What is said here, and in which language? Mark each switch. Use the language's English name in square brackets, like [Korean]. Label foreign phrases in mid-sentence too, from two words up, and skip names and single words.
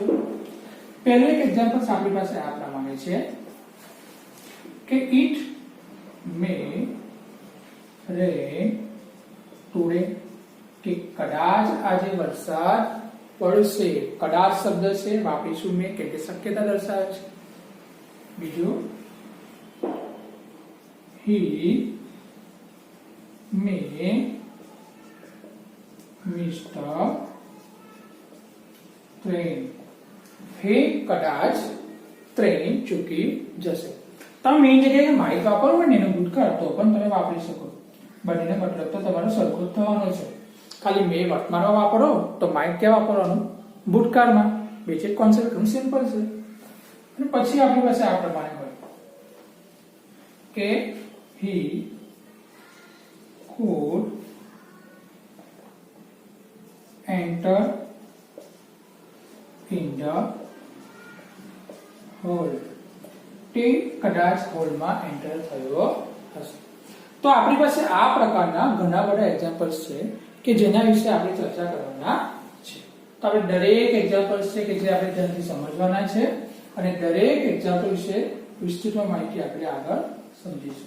[Gujarati] પહેલું એક એક્ઝામ્પલ આપણી પાસે આ પ્રમાણે છે કે [English] it may rain today. [Gujarati] કે કદાચ આજે વરસાદ પડશે. કદાચ શબ્દ છે વાપરીશું મે કે શક્યતા દર્શાવે છે. [English] બીજું he may miss the train. [Gujarati] હે કદાચ ટ્રેન ચૂકી જશે. તમે મેઇન જગ્યાએ માઇક વાપરવો હોય ને એનો ભૂતકાળ તો પણ તમે વાપરી શકો. બંનેનો મતલબ તો તમારો સરખો જ થવાનો છે. ખાલી મે વર્તમાનમાં વાપરો તો માઇક ક્યાં વાપરવાનું? ભૂતકાળમાં. [English] basic concept [Gujarati] ઘણું સિમ્પલ છે. અને પછી આપણી પાસે આ પ્રમાણે હોય કે [English] he could enter in the hall. [Gujarati] તે કદાચ હોલમાં એન્ટર થયો હશે. તો આપણી પાસે આ પ્રકારના ઘણા બધા એક્ઝામ્પલ્સ છે કે જેના વિશે આપણે ચર્ચા કરવાના છે. તો આપણે દરેક એક્ઝામ્પલ્સ છે કે જે આપણે ધ્યાનથી સમજવાના છે અને દરેક એક્ઝામ્પલ વિશે વિસ્તૃતમાં માહિતી આપણે આગળ સમજીશું.